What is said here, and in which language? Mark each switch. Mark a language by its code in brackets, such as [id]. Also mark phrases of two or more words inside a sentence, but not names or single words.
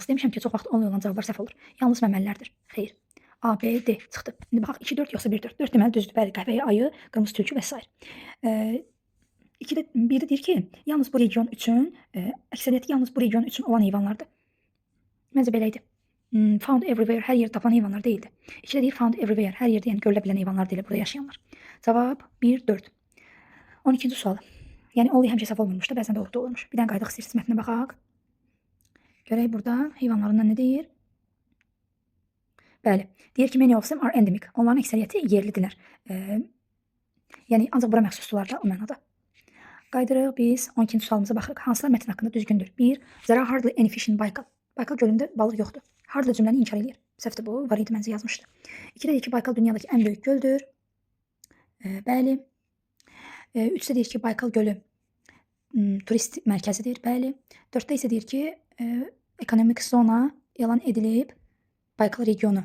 [az] Demişəm ki, çox vaxt only olan cavablar səhv olur. Yalnız məməlilərdir. Xeyr. A, B, D çıxdı. İndi baxaq 2-4 yoxsa 1-4. 4 deməli düzdür. Bəli, qəhvəyi ayı, qırmızı tülkü və s. 1-də deyir ki, yalnız bu region üçün, əksəriyyəti yalnız bu region üçün olan heyvanlardır. Məncə belə idi. [en] Found everywhere, [az] hər yerdə tapılan heyvanlar deyildi. 2-də deyir [en] found everywhere, [az] hər yerdə yəni görülə bilən heyvanlar deyil, burada yaşayanlar. Cavab 1-4. 12-ci sual. Yəni only həmişə səhv olmurmuş da, bəzən də doğru olurmuş. Bir dənə qaydaq istəyirsiniz mətnə baxaq. Görək burada heyvanlarından nə deyir? Bəli. Deyir ki, [en] many of them are endemic. [az] Onların əksəriyyəti yerlidirlər. Yəni ancaq bura məxsusdular da o mənada. Qaydırıq biz 12-ci sualımıza baxırıq. Hansılar mətn haqqında düzgündür? 1. [en] There are hardly any fish in Baykal. [az] Baykal gölündə balıq yoxdur. Hardly cümləni inkar eləyir. Səhvdir bu. Var idi məncə yazmışdı. 2-də deyir ki, Baykal dünyadakı ən böyük göldür. Bəli. 3-də deyir ki, Baykal gölü turist mərkəzidir. Bəli. 4-də isə deyir ki, ekonomik zona elan edilib Baykal regionu.